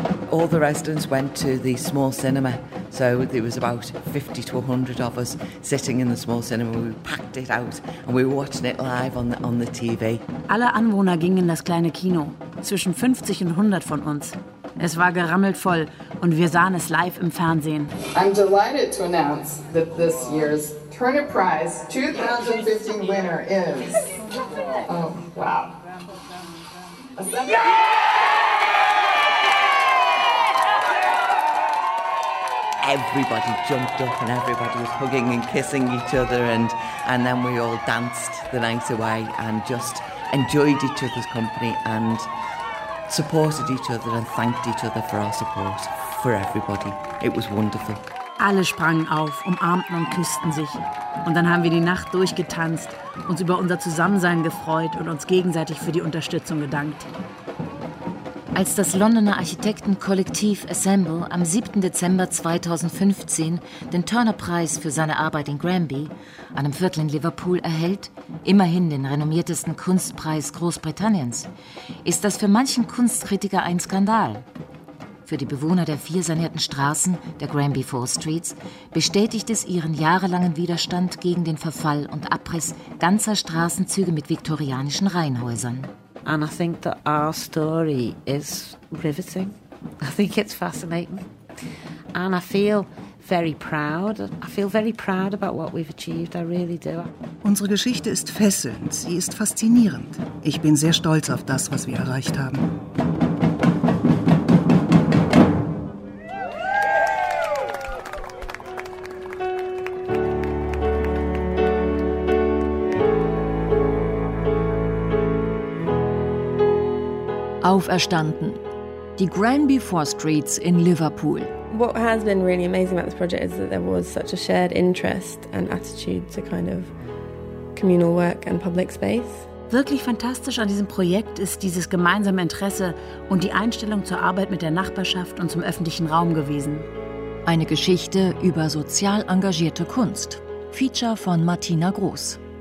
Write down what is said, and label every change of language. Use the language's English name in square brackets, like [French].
[English] All the residents went to the small cinema. So there was about 50 to 100 of us sitting in the small cinema. We packed it out and we were watching it live on the TV. [German] Alle Anwohner gingen in das kleine Kino. Zwischen 50 und 100 von uns. Es war gerammelt voll und wir sahen es live im Fernsehen. [English] I'm delighted to announce that this year's Turner Prize 2015 winner is... Oh, wow. Yeah! Everybody jumped up and everybody was hugging and kissing each other and then we all danced the night away and just enjoyed each other's company and supported each other and thanked each other for our support for everybody. It was wonderful. [German] Alle sprangen auf, umarmten und küssten sich. Und dann haben wir die Nacht durchgetanzt, uns über unser Zusammensein gefreut und uns gegenseitig für die Unterstützung gedankt. Als das Londoner Architektenkollektiv Assemble am 7. Dezember 2015 den Turner-Preis für seine Arbeit in Granby, einem Viertel in Liverpool, erhält, immerhin den renommiertesten Kunstpreis Großbritanniens, ist das für manchen Kunstkritiker ein Skandal. Für die Bewohner der vier sanierten Straßen, der Granby Four Streets, bestätigt es ihren jahrelangen Widerstand gegen den Verfall und Abriss ganzer Straßenzüge mit viktorianischen Reihenhäusern. [English] And I think that our story is riveting. I think it's fascinating. And I feel very proud. I feel very proud about what we've achieved. I really do. [German] Unsere Geschichte ist fesselnd. Sie ist faszinierend. Ich bin sehr stolz auf das, was wir erreicht haben. Auferstanden. Die Granby Four Streets in Liverpool. [English] What has been really amazing about this project is that there was such a shared interest and attitude to kind of communal work and public space. [German] Wirklich fantastisch an diesem Projekt ist dieses gemeinsame Interesse und die Einstellung zur Arbeit mit der Nachbarschaft und zum öffentlichen Raum gewesen. Eine Geschichte über sozial engagierte Kunst. Feature von Martina Groß.